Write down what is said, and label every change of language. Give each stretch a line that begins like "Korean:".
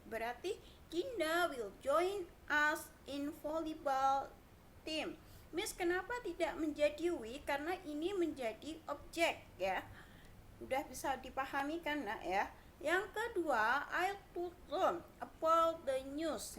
Indonesian: Berarti
English: Dinda will join us in volleyball team.
Indonesian: Miss, kenapa tidak menjadi we? Karena ini menjadi objek ya. Udah bisa dipahami kan nak ya? Yang kedua,
English: I told them about the news.